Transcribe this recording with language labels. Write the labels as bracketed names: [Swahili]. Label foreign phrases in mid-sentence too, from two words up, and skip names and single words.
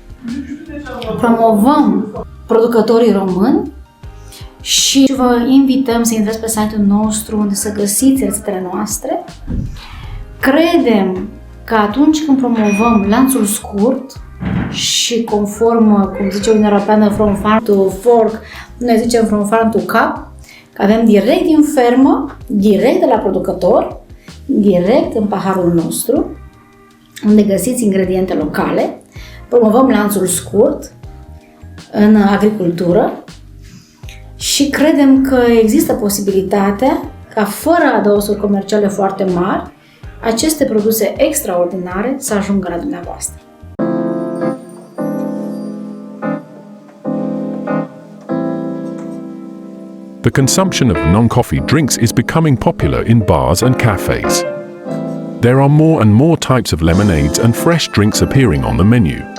[Romanian] Promovăm producătorii români și vă invităm să intrați pe site-ul nostru unde să găsiți rețetele noastre. Credem că atunci când promovăm lanțul scurt și conform, cum zice Uniunea Europeană, [English] from farm to fork, [Romanian] noi zicem [English] from farm to cup, [Romanian] că avem direct din fermă, direct de la producător, direct în paharul nostru, unde găsiți ingrediente locale, promovăm lanțul scurt în agricultură și credem că există posibilitatea ca fără adăuguri comerciale foarte mari, aceste produse extraordinare să ajungă la dumneavoastră. [English] The consumption of non-coffee drinks is becoming popular in bars and cafes. There are more and more types of lemonades and fresh drinks appearing on the menu.